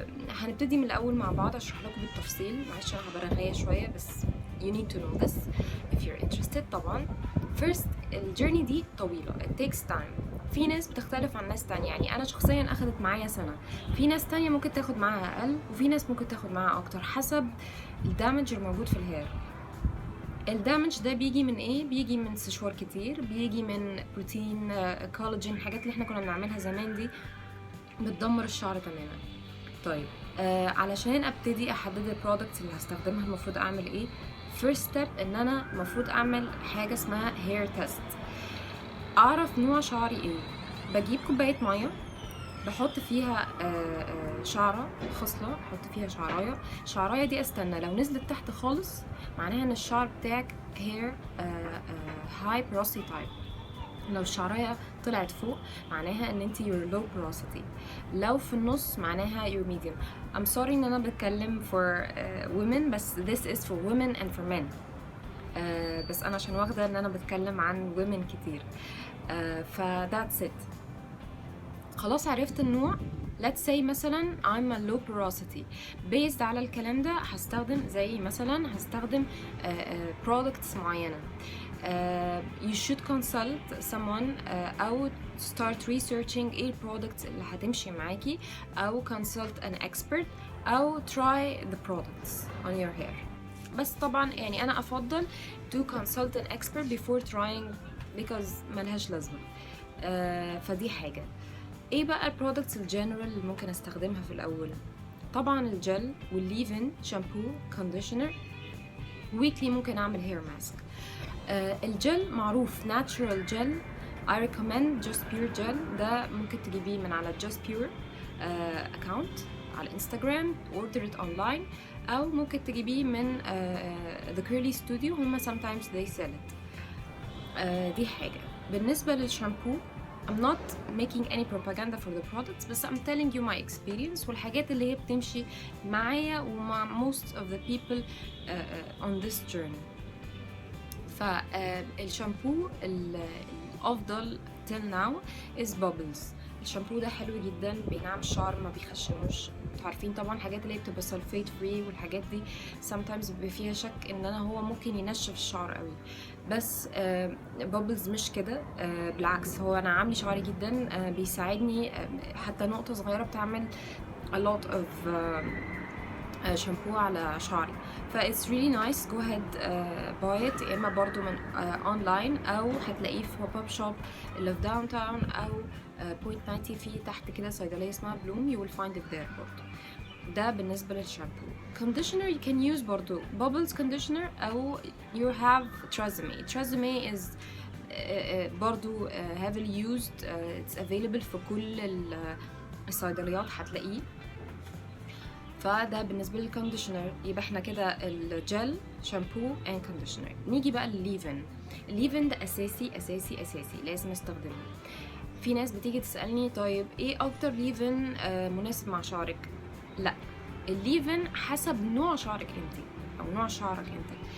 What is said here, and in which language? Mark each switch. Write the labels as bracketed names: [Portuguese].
[Arabic] هنبتدي من الاول مع بعض اشرح لكم بالتفصيل. معلش انا هبرغية شوية [English] بس you need to know this if you're interested. [Arabic] طبعا first الجيرني دي طويلة، [English] it takes time. [Arabic] في ناس بتختلف عن ناس تانية، يعني انا شخصيا اخدت معايا سنة، في ناس تانية ممكن تاخد معاها اقل، وفي ناس ممكن تاخد معاها اكتر حسب الدامج الموجود في الهير. الدامج ده بيجي من ايه؟ بيجي من سشوار كتير، بيجي من بروتين، كولاجين، الحاجات اللي احنا كنا بنعملها زمان دي بتدمر الشعر تماما. طيب علشان ابتدي احدد البرودكتس اللي هستخدمها المفروض اعمل ايه؟ first step ان انا المفروض اعمل حاجة اسمها hair test. اعرف نوع شعري ايه. بجيب كوباية مية، بحط فيها شعرة خصلة، بحط فيها شعراية دي استنى لو نزلت تحت خالص معناها ان الشعر بتاعك hair high porosity type. لو الشعراية طلعت فوق معناها ان انت [English] you're low porosity. [Arabic] لو في النص معناها [English] you're medium. I'm sorry [Arabic] ان انا بتكلم [English] for women بس this is for women and for men. [Arabic] بس انا عشان واخدة ان انا بتكلم عن women كتير. ف [English] that's it. [Arabic] خلاص عرفت النوع. [English] let's say [Arabic] مثلا [English] I'm a low porosity. [Arabic] based على الكلام ده هستخدم زي مثلا هستخدم products معينة. [English] you should consult someone أو start researching ايه products [Arabic] اللي هتمشي معاكي، [English] أو consult an expert أو try the products on your hair. [Arabic] بس طبعا يعني أنا أفضل [English] to consult an expert before trying because [Arabic] ملهاش لازمة. فدي حاجة. ايه بقى البرودكتس الجنرال اللي ممكن استخدمها في الاول؟ طبعا الجل والليفن شامبو كونديشنر. ويكلي ممكن اعمل هير ماسك. الجل معروف ناتشورال جل. [English] I recommend Just Pure Gel. [Arabic] ده ممكن تجيبيه من على Just Pure account على انستغرام، [English] order it online، [Arabic] او ممكن تجيبيه من The Curly Studio، هما [English] sometimes they sell it. [Arabic] دي حاجة. بالنسبة للشامبو [English] I'm not making any propaganda for the products بس I'm telling you my experience [Arabic] والحاجات اللي هي بتمشي معايا ومع [English] most of the people on this journey. [Arabic] فالشامبو الأفضل [English] till now is Bubbles. [Arabic] الشامبو ده حلو جدا، بينعم الشعر ما بيخشنوش. انتوا عارفين طبعا الحاجات اللي هي بتبقى سلفيت فري والحاجات دي sometimes بيبقى فيها شك ان هو ممكن ينشف الشعر قوي، بس بابلز مش كده. بالعكس هو انا عاملي شعري جدا، بيساعدني. حتى نقطة صغيرة بتعمل [English] a lot of [Arabic] شامبو على شعري. ف [English] it's really nice. go ahead buy it. [Arabic] يا اما برضو من اونلاين او هتلاقيه في بوب اب شوب اللي في داون تاون او بوينت 90 في تحت كده صيدلية اسمها بلوم. [English] you will find it there برضو. [Arabic] ده بالنسبة للشامبو. [English] conditioner you can use برضو bubbles conditioner أو you have Tresemme. Tresemme is برضو heavily used. it's available [Arabic] في كل الصيدليات هتلاقيه. فده بالنسبة للكونديشنر. يبقى احنا كده الجل شامبو and conditioner. نيجي بقى للليفن. الليفن ده أساسي أساسي أساسي لازم استخدمه. في ناس بتيجي تسألني طيب ايه أكتر ليفن مناسب مع شعرك؟ لا، الليفن حسب نوع شعرك انت او نوع شعرك انت.